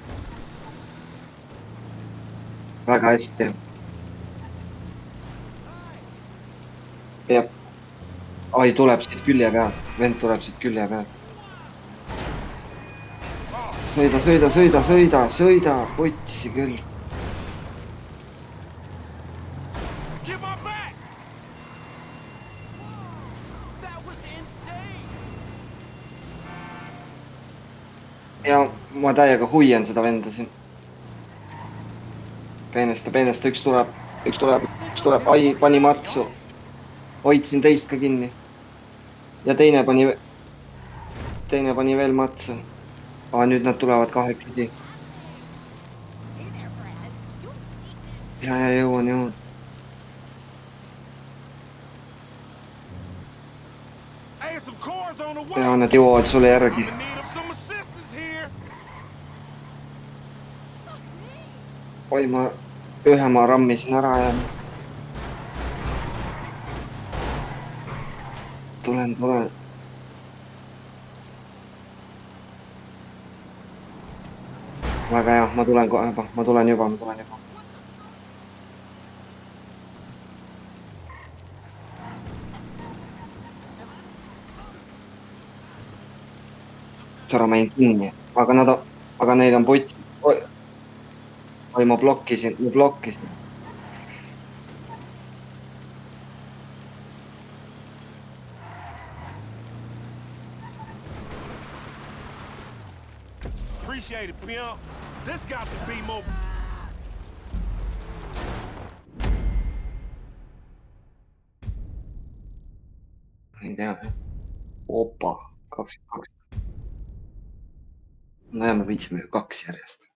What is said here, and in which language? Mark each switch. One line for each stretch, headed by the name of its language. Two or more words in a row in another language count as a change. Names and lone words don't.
Estonian: Väga hästi. Jep. Ai, tuleb siit külje pealt. Vend tuleb siit külje pealt. Sõida. Putsi küll.
English: Get my back.
Estonian: Ja ma täiega huien seda venda siin. Peenesta, üks tuleb. Ai, pani matsu. Hoidsin teist ka kinni. Ja teine pani veel matsu. Aa, nüüd nad tulevad kahekesi. Ja, jõuan.
English: Hey, some cars on the way.
Estonian: Ja nad jõuavad sulle järgi.
English: I'm in need of some assistance here.
Estonian: Oi, ühe ma rammisin ära ja... Tulen. Väga hea, ma tulen juba. Ära ma jäin kinni, aga neil on potsid. Oi, ma blokkisin.
English: Appreciate it, pimp. This got to be more.
Estonian: Ei tea. Opa, 22. No ja me võitsime ju 2 järjest.